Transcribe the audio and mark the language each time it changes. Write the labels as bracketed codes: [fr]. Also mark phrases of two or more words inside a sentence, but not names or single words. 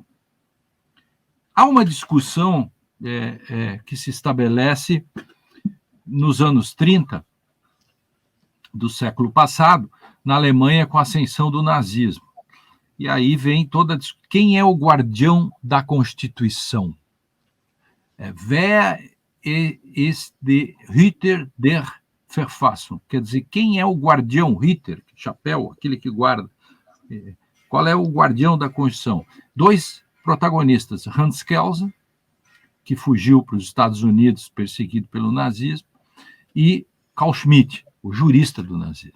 [pt] Há uma discussão que se estabelece nos anos 30 do século passado, na Alemanha, com a ascensão do nazismo. E aí vem toda... Quem é o guardião da Constituição? [de] Wer ist der Hüter der Verfassung? [pt] Quer dizer, quem é o guardião? Ritter, chapéu, aquele que guarda. Qual é o guardião da Constituição? 2 protagonistas, Hans Kelsen, que fugiu para os Estados Unidos perseguido pelo nazismo, e Carl Schmitt, o jurista do nazismo.